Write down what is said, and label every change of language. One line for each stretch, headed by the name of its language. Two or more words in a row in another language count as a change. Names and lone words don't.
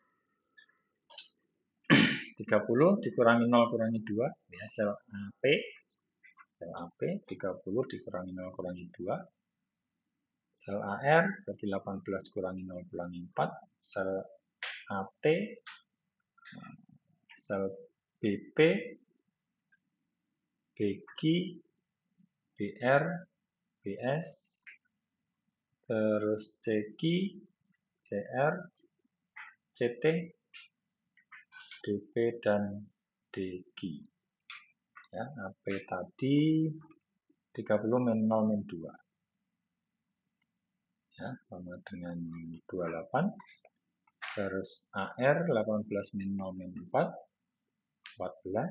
Indonesian: 30 dikurangi 0 kurangi 2, ya, sel AP. Sel AP 30 dikurangi 0 kurangi 2. Sel AR berarti 18 kurangi 0 kurangi 4. Sel AT, sel BP, BQ, BR, BS, terus CQ, CR, CT, DP, dan DQ. Ya, AP tadi 30 min 0 min 2. Ya, sama dengan 28. Terus AR 18 min 0 min 4, 14.